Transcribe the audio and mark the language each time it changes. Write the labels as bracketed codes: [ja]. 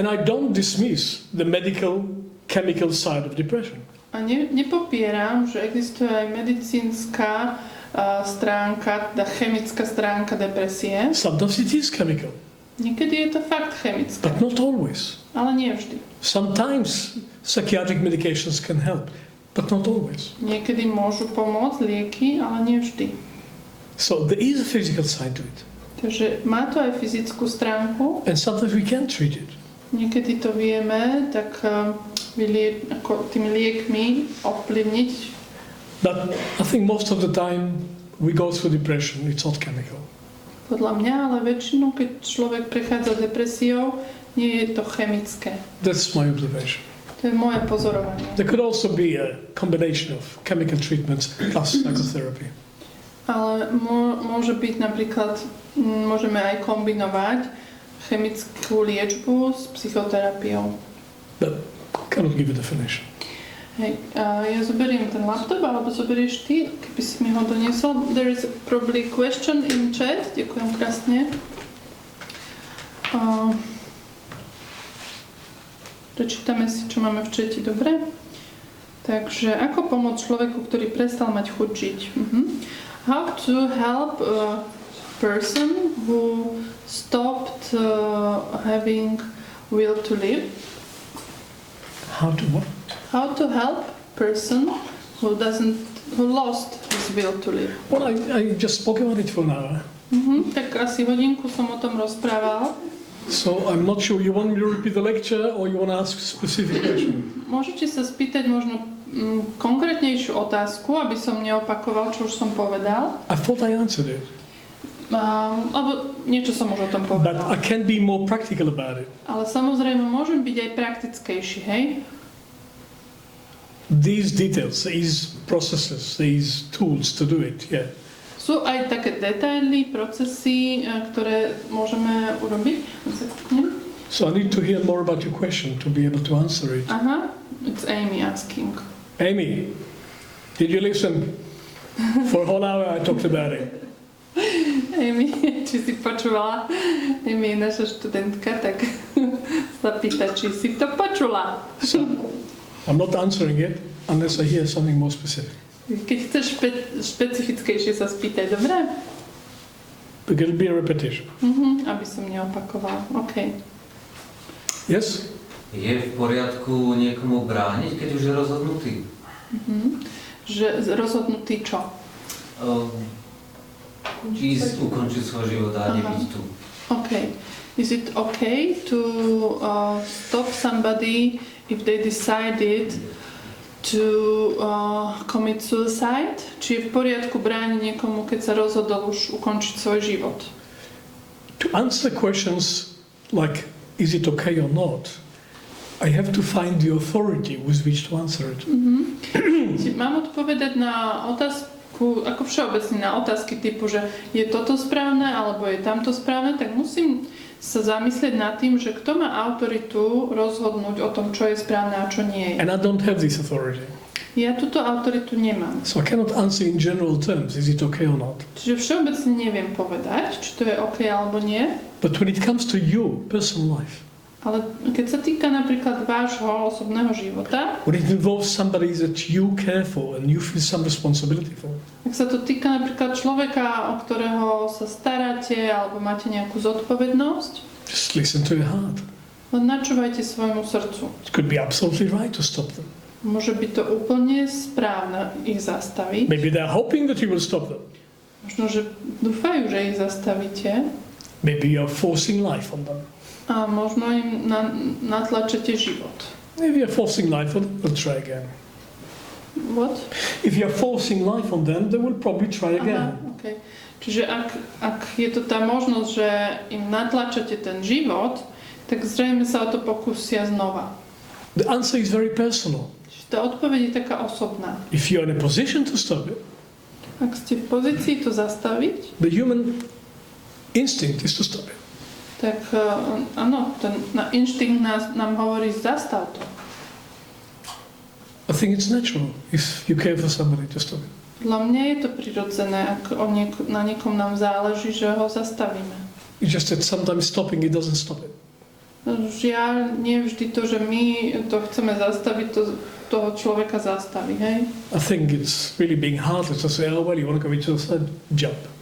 [en] And I don't dismiss the medical chemical side of depression. [sk] A nepopieram, že existuje aj medicínska stránka, tá chemická stránka depresie. [en] Sometimes it is chemical. [sk] Niekedy je to fakt chemické. [en] But not always. [sk] Ale nie vždy. [en] Sometimes psychiatric medications can help, but not always. [sk] Niekedy môžu pomôcť lieky, ale nie vždy. [en] So there is a physical side to it. [sk] Takže má to aj fyzickú stránku. [en] And sometimes we can treat it. [sk] Niekedy to vieme, tak ako tými liekmi ovplyvniť. [en] But I think most of the time we go through depression, it's not chemical. [sk] Podľa mňa, ale väčšinou, keď človek prechádza depresiou, nie je to chemické. [en] That's my observation. [sk] To je moje pozorovanie. [en] There could also be a combination of chemical treatments plus psychotherapy. [sk] Ale môže byť napríklad, môžeme aj kombinovať chemickú liečbu s psychoterapiou. [en] But I cannot give a definition. [sk] Hej, ja zoberiem ten laptop, alebo zoberieš ty, keby si mi ho doniesol. [en] There is probably a question in chat. [sk] Ďakujem krásne. Prečítame si, čo máme v chate, dobre? Takže, ako pomôcť človeku, ktorý prestal mať chuť žiť? [en] How to help a person who stopped having will to live? How to what? How to help person who lost his will to live? Well, I just spoke about it for an hour. [sk] Tak asi hodinku som o tom rozprával. [en] So I'm not sure you want me to repeat the lecture or you want to ask a specific question. [sk] Môžete sa spýtať možno konkrétnejšiu otázku, aby som neopakoval, čo už som povedal. [en] I thought I answered it. [sk] Alebo niečo som už o tom [en] But [sk] povedal. [en] I can be more practical about it. [sk] Ale samozrejme môžem byť aj praktickejší, hej? [en] These details, these processes, these tools to do it, yeah. [sk] Sú aj také detaily, procesy, ktoré môžeme urobiť. [en] So I need to hear more about your question to be able to answer it. Aha, it's Amy asking. Amy, did you listen? For a whole hour I talked about it. [sk] Amy, či si počula? Amy je naša študentka, tak sa pýta, či si to počula. [en] So I'm not answering it unless I hear something more specific. [sk] Keď chceš špecifickejšie sa spýtaj, dobre? [en] Because it'll be a repetition. [sk] Aby som neopakoval. OK. [en] Yes? [sk] Je v poriadku niekomu brániť, keď už je rozhodnutý? Že rozhodnutý čo? Ísť ukončiť svoj život a nebyť tu. [en] OK. Is it okay to stop somebody if they decided to commit suicide? [sk] Či je v poriadku brániť niekomu, keď sa rozhodol už ukončiť svoj život? [en] To answer questions like, is it okay or not, I have to find the authority with which to answer it. [sk] Mám odpovedať na otázku, ako všeobecne na otázky typu, že je toto správne, alebo je tamto správne, tak musím sa zamyslieť nad tým, že kto má autoritu rozhodnúť o tom, čo je správne a čo nie je. [en] And I don't have this authority. [sk] Ja túto autoritu nemám. [en] So I cannot answer in general terms, is it okay or not. [sk] Čiže všeobecne neviem povedať, či to je OK alebo nie. [en] But when it comes to your personal life, [sk] Ale keď sa týka napríklad vášho osobného života, [en] when it involves somebody that you care for and you feel some responsibility for, [sk] ak sa to týka napríklad človeka, o ktorého sa staráte alebo máte nejakú zodpovednosť, [en] just listen to your heart. [sk] len načúvajte svojmu srdcu. [en] It could be absolutely right to stop them. [sk] Môže byť to úplne správne ich zastaviť. [en] Maybe they're hoping that you will stop them. [sk] Možno, že dúfajú, že ich zastavíte. [en] Maybe you're forcing life on them. [sk] A možno im natlačete život. [en] If you're forcing life on them, they'll try again. What? If you're forcing life on them, they will probably try again. Aha, okay. [sk] Čiže ak je to tá možnosť, že im natlačate ten život, tak zrejme sa o to pokúsia znova. [en] The answer is very personal. [sk] Čiže tá odpoveď je taká osobná. [en] If you're in a position to stop it, [sk] Ak ste v pozícii to zastaviť, [en] the human instinct is to stop it. [sk] tak áno, ten inštinkt nám hovorí zastav to. [en] I think it's natural if you care for somebody to stop it. [sk] Dla mňa je to prirodzené, ak na niekom nám záleží, že ho zastavíme. [en] It's just that sometimes stopping it doesn't stop it. [sk] Žiaľ, nie vždy to, že my to chceme zastaviť, toho človeka zastaví, hej? [en] I think it's really being heartless to say, oh well, you want to commit suicide, jump.